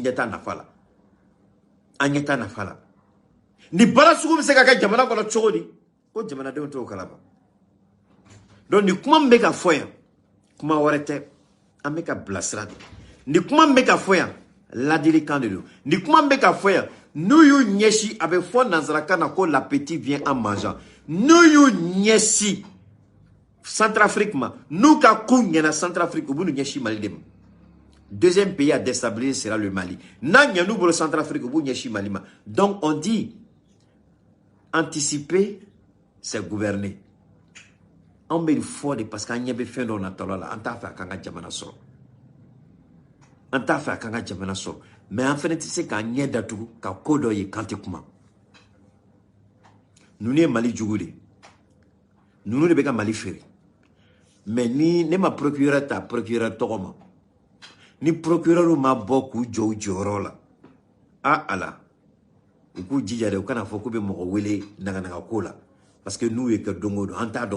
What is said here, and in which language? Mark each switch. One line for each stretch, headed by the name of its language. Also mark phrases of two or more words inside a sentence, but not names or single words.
Bambara: ɲɛ t'a nafa la an ɲɛ t'a nafa la ni baara sugu bɛ se ka kɛ jamana kɔnɔ cogo di ko jamanadenw t'o kalama donc ni kuma min bɛ ka fɔ yan kuma wɛrɛ tɛ an bɛ ka bilasira de ni kuma min bɛ ka fɔ yan ladilikan de don ni kuma min bɛ ka fɔ yan n'u y'u ɲɛsin a bɛ fɔ nanzarakan na ko
French: l'appétit vient en mangeant
Bambara: n'u y'u ɲɛsin Centrafrique ma n'u ka ko ɲɛna Centrafrique u b'u ɲɛsin Mali de ma
French: deuxième pays à déstabiliser sera le Mali
Bambara: n'a ɲɛn'u bolo Centrafrique u b'u ɲɛsin Mali ma
French: donc on dit anticiper c'est gouverner
Bambara: an bɛ fɔ de parce que an ɲɛ bɛ fɛn dɔw natɔla la an t'a fɛ a k'an ka jamana sɔrɔ an t'a fɛ a k'an ka jamana sɔrɔ mais an fɛnɛ tɛ se k'an ɲɛ datugu ka ko dɔ ye kan tɛ kuma ninnu ye Mali jugu de ninnu de bɛ ka Mali feere mais ni ne ma procureur ta procureur tɔgɔ ma ni procureur ma bɔ k'u jɔ u jɔyɔrɔ la ala u k'u jija de u kana fɔ k'u bɛ mɔgɔ wele naganaga ko la parce que n'u ye kɛ don o don an t'a dɔn